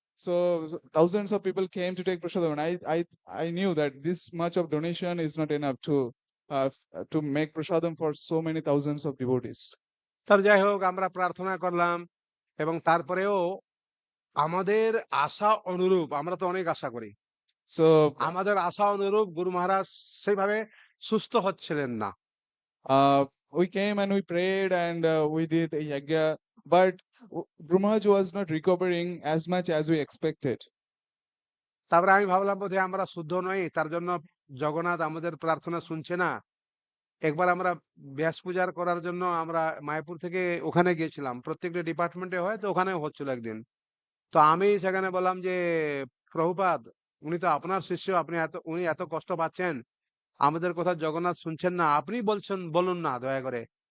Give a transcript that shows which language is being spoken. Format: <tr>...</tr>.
<en>So thousands of people came to take prasadam, and I knew that this much of donation is not enough to make prasadam for so many thousands of devotees.</en> <bn>তার যাই হোক, আমরা প্রার্থনা করলাম এবং তারপরেও আমাদের আশা অনুরূপ, আমরা তো অনেক আশা করি,</bn> <en>So</en> <bn>আমাদের আশা অনুরূপ গুরু মহারাজ সেইভাবে সুস্থ হচ্ছিলেন না।</bn> <en>we came and we prayed and we did a yagya, but Guru Maharaj was not recovering as much as we expected.</en> <bn>তারপরে আমি ভাবলাম বোধহয় আমরা শুদ্ধ নই, তার জন্য জগন্নাথ আমাদের প্রার্থনা শুনছে না। একবার আমরা ব্যাস পূজার করার জন্য আমরা মায়াপুর থেকে ওখানে গিয়েছিলাম, প্রত্যেকটা ডিপার্টমেন্টে হয় তো ওখানেও হচ্ছিল একদিন। তো আমি সেখানে বললাম যে প্রভুপাদ, উনি তো আপনার শিষ্য, উনি এত কষ্ট পাচ্ছেন, আমাদের কথা জগন্নাথ শুনছেন না, আপনি বলুন না দয়া করে।</bn>